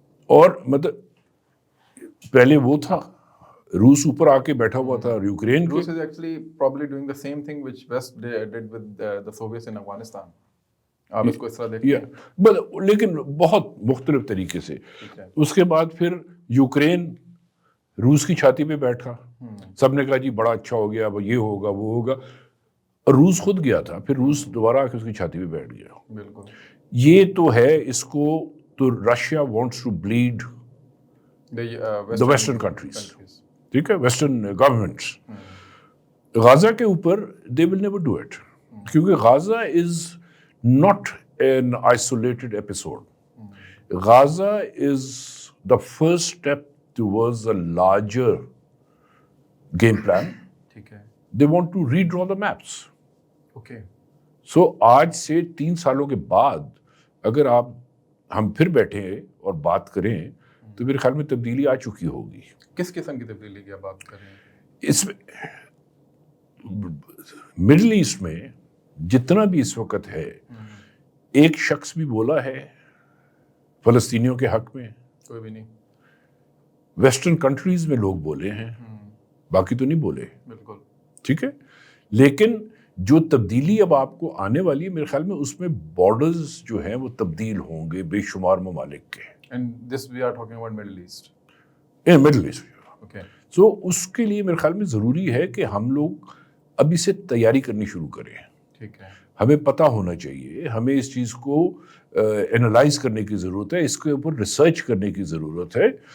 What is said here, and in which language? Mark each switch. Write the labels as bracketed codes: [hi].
[ur] اور مطلب پہلے وہ تھا, روس اوپر آ کے بیٹھا ہوا تھا یوکرین کے. [en] روس is actually probably doing the same thing which West did with the Soviets in Afghanistan. [ur] آپ اس کو اس طرح دیکھتے ہیں, لیکن بہت مختلف طریقے سے. اس کے بعد پھر یوکرین روس کی چھاتی پہ بیٹھا, سب نے کہا جی بڑا اچھا ہو گیا, یہ ہوگا وہ ہوگا, اور روس خود گیا تھا, پھر روس دوبارہ آ کے اس کی چھاتی پہ بیٹھ گیا. بالکل. یہ تو ہے, اس کو تو [en] Russia wants to bleed the western countries. [ur] ٹھیک ہے, [en] Western governments. [ur] غازہ کے اوپر [en] they will never do it, [ur] کیونکہ [en] Gaza is not an isolated episode. Gaza is the first step towards a larger game plan. They want to redraw the maps. Okay. [ur] So آج سے 3 سالوں کے بعد اگر ہم پھر بیٹھیں اور بات کریں تو میرے خیال میں تبدیلی آ چکی ہوگی. کس قسم کی تبدیلی کی بات کریں؟ اس میں مڈل ایسٹ میں جتنا بھی اس وقت ہے, ایک شخص بھی بولا ہے فلسطینیوں کے حق میں؟ کوئی بھی نہیں. ویسٹرن کنٹریز میں لوگ بولے ہیں, باقی تو نہیں بولے. بالکل. ٹھیک ہے, لیکن جو تبدیلی اب آپ کو آنے والی ہے میرے خیال میں اس میں بارڈرز جو ہیں وہ تبدیل ہوں گے بے شمار ممالک کے. [en] And this we are talking about Middle East. [ur] Middle asset. [en] Okay. [ur] سو اس کے لیے میرے خیال میں ضروری ہے کہ ہم لوگ ابھی سے تیاری کرنی شروع کریں. ٹھیک ہے. ہمیں پتہ ہونا چاہیے, ہمیں اس چیز کو انالائز کرنے کی ضرورت ہے, اس کے اوپر ریسرچ کرنے کی ضرورت ہے.